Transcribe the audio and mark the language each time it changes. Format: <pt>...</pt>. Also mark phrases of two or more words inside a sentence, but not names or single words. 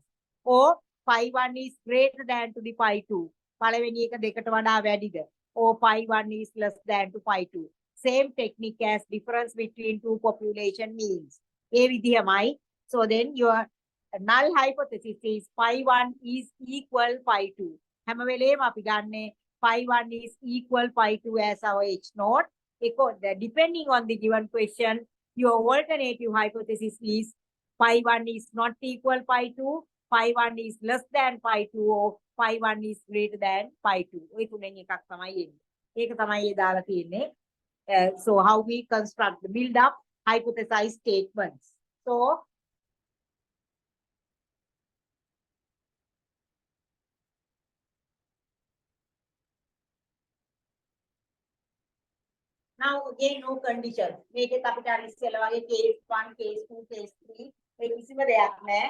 <en>Or phi1 is greater than to the phi2. Or phi1 is less than to phi2. Same technique as difference between two population means. So then your null hypothesis is phi 1 is equal phi 2.</en> <si>හැම වෙලේම අපි ගන්නෙ</si> <en>phi 1 is equal phi 2 as our H naught. Depending on the given question, your alternative hypothesis is phi 1 is not equal phi 2, phi 1 is less than phi 2, or phi 1 is greater than phi 2.</en> <si>ඔය තුනෙන් එකක් තමයි එන්නේ. ඒක තමයි දාලා තියෙන්නේ.</si> <en>So how we construct the build up hypothesize statements. So now again no condition.</en> <si>මේකෙත් අපිට අර ඉස්සෙල්ලා වගේ</si> <en>case 1, case 2, case 3</en> <si>මේ කිසිම දෙයක් නැහැ.</si>